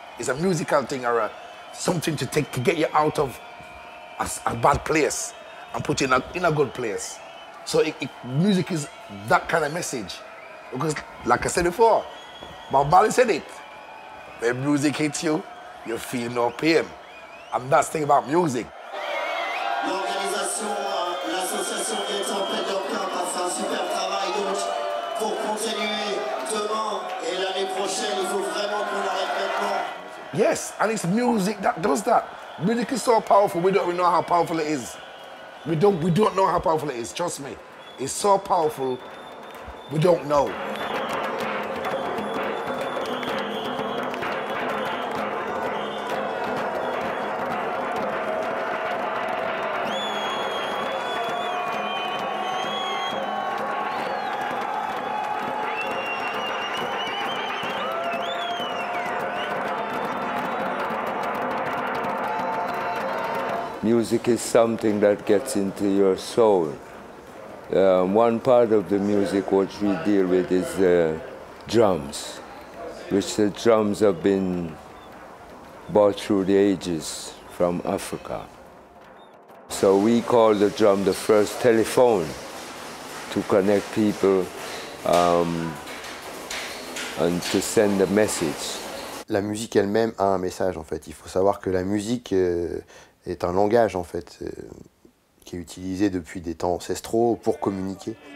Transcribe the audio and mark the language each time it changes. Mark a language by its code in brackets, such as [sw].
[en] It's a musical thing or something to get you out of a bad place and put you in a good place. So music is that kind of message. Because, like I said before, Bob Marley said it. When music hits you, you feel no pain. And that's the thing about music. [fr] L'organisation, l'association des Tempêtes d'Octobre a fait un super travail. Donc, pour continuer demain et l'année prochaine, il faut vraiment qu'on arrête maintenant. [en] Yes, and it's music that does that. Music is so powerful, we don't even know how powerful it is. We don't know how powerful it is, trust me. It's so powerful, we don't know. Music is something that gets into your soul. One part of the music which we deal with is drums, which the drums have been brought through the ages from Africa. So we call the drum the first telephone to connect people and to send a message. [fr] La musique elle-même a un message en fait. Il faut savoir que la musique est un langage en fait, qui est utilisé depuis des temps ancestraux pour communiquer.